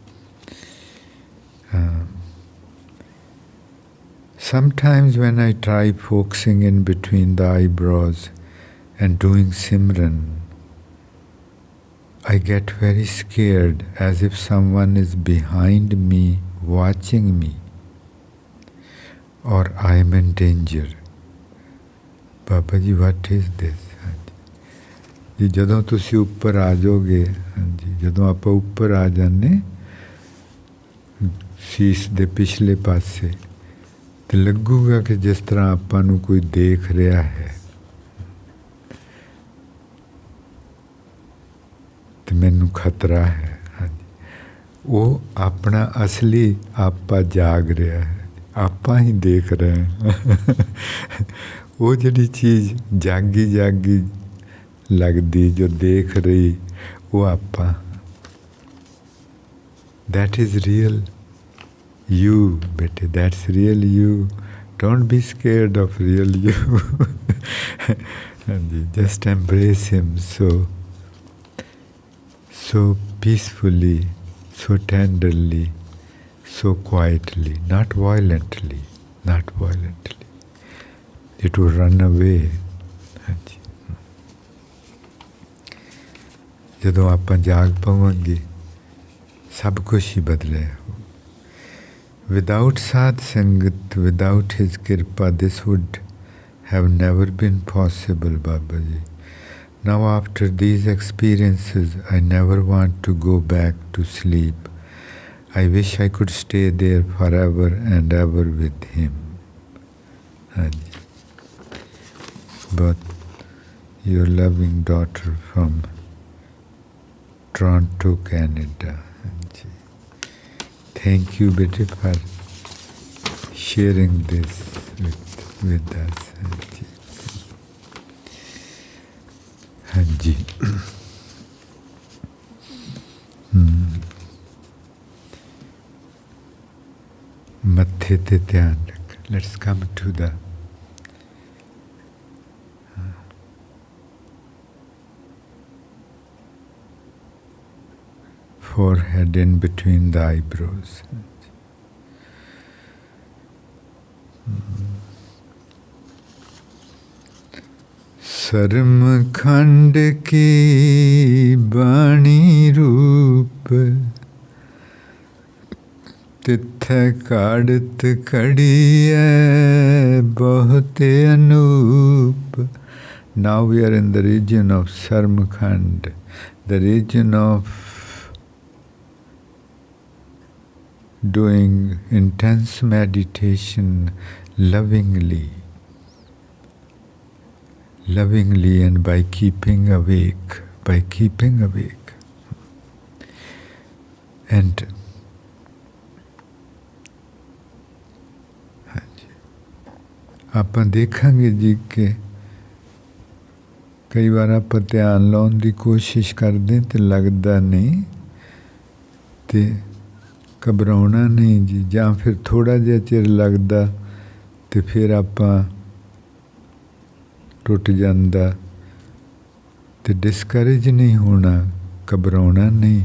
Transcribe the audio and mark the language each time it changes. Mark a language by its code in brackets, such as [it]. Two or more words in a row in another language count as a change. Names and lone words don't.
[en] Sometimes when I try focusing in between the eyebrows and doing Simran, I get very scared, as if someone is behind me watching me, or I am in danger. Babaji, what is this? [pa] ਜੀ ਜਦੋਂ ਤੁਸੀਂ ਉੱਪਰ ਆ ਜਾਓਗੇ, ਜੀ ਜਦੋਂ ਆਪ ਉੱਪਰ ਆ ਜਾਣੇ ਸ਼ੀਸ਼ ਦੇ ਪਿਛਲੇ ਪਾਸੇ ਤੋ ਲੱਗੂਗਾ ਕਿ ਜਿਸ ਤਰ੍ਹਾਂ ਆਪਾਂ ਨੂੰ ਕੋਈ ਦੇਖ ਰਿਹਾ ਹੈ, ਤੋ ਮੈਨੂੰ ਖ਼ਤਰਾ ਹੈ। [hi] हाँ जी, वो अपना असली आपा जाग रहा है, आपा ही देख रहे हैं। [pa] ਵੋ ਜਿਹੜੀ ਚੀਜ਼ ਜਾਗੀ ਜਾਗੀ ਲਗਦੀ ਜੋ ਦੇਖ ਰਹੀ, ਵੋ ਆਪਾ। [en] That is real you, bete. That's real you. Don't be scared of real you. Just embrace him so peacefully, so tenderly, so quietly, not violently, not violently. It will run away. [pa] ਜਦੋਂ ਆਪਾਂ ਜਾਗ ਪਾਵਾਂਗੇ ਸਭ ਕੁਝ ਹੀ ਬਦਲਿਆ। [en] Without Sadh Sangat, without his kirpa, this would have never been possible, Babaji. Now after these experiences, I never want to go back to sleep. I wish I could stay there forever and ever with him. But your loving daughter from Toronto, Canada. Thank you, bete, for sharing this with us. Hanji. [pa] ਮੱਥੇ ਤੇ ਧਿਆਨ ਰੱਖ. [en] Let's come to the forehead in between the eyebrows. [pa] ਸਰਮ ਖੰਡ ਕੀ ਬਾਣੀ ਰੂਪ ਤਿਥੈ ਘਾੜਤ ਘੜੀਐ ਬਹੁਤੇ ਅਨੂਪ. [en] Now we are in the region of Sarmkhand, the region of doing intense meditation lovingly and by keeping awake. [pa] And ਆਪਾਂ ਦੇਖਾਂਗੇ ਜੀ ਕਿ ਕਈ ਵਾਰ ਆਪਾਂ ਧਿਆਨ ਲਾਉਣ ਦੀ ਕੋਸ਼ਿਸ਼ ਕਰਦੇ ਤੇ ਲੱਗਦਾ ਨਹੀਂ ਤੇ ਘਬਰਾਉਣਾ ਨਹੀਂ ਜੀ, ਜਾਂ ਫਿਰ ਥੋੜ੍ਹਾ ਜਿਹਾ ਚਿਰ ਲੱਗਦਾ ਤੇ ਫਿਰ ਆਪਾਂ ਟੁੱਟ ਜਾਂਦਾ ਤੇ ਡਿਸਕਰੇਜ ਨਹੀਂ ਹੋਣਾ, ਘਬਰਾਉਣਾ ਨਹੀਂ।